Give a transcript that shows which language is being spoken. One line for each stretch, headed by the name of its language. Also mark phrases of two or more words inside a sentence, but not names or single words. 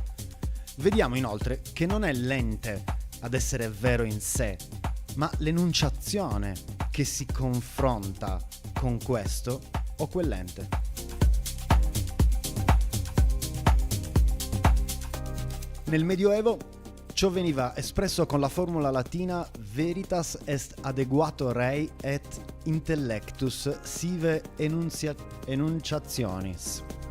Italian: Vediamo inoltre che non è l'ente ad essere vero in sé, ma l'enunciazione che si confronta con questo o quell'ente. Nel Medioevo ciò veniva espresso con la formula latina
Latin: veritas est adequato rei et intellectus sive enunciationis.